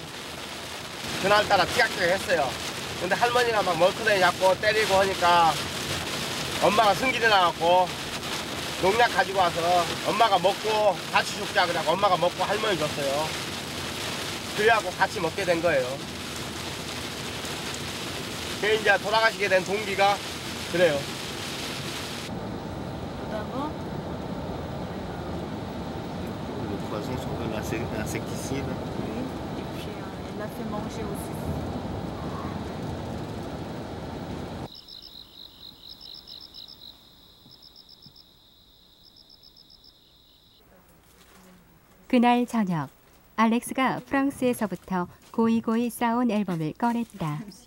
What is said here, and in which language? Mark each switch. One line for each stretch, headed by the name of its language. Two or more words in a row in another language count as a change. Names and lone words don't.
Korean: 그날따라 티격태격했어요. 근데 할머니가 막 멀크덩이 잡고 때리고 하니까 엄마가 승질이 나갖고 농약 가지고 와서 엄마가 먹고 같이 죽자 그래갖고 엄마가 먹고 할머니 줬어요. 그래갖고 같이 먹게 된 거예요. 그게 이제 돌아가시게 된 동기가 그래요.
French: Le poison sur l'insecticide. Oui, et puis elle l'a fait manger aussi.
Korean: 그날 저녁 알렉스가 프랑스에서부터 고이고이 쌓아온 앨범을 꺼냈다.